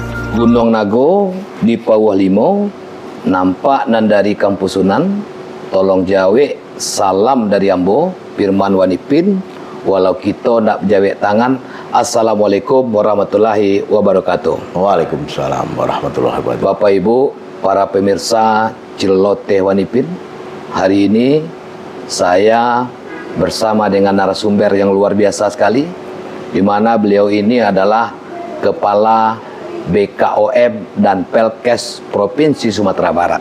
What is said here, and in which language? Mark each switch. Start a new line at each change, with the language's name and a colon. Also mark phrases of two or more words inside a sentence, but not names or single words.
Minangkabau: Gunung Nago di Pauh Limo, nampak nan dari Kampusunan, tolong jawe salam dari Ambo, Firman Wanipin, walau kita nak jawe tangan.
Arabic: السلام عليكم ورحمة الله وبركاته. وعليكم السلام ورحمة الله وبركاته.
Indonesian: Bapak Ibu, para pemirsa Celoteh Wanipin, hari ini saya bersama dengan narasumber yang luar biasa sekali, di mana beliau ini adalah Kepala BKOM dan Pelkes Provinsi Sumatera Barat.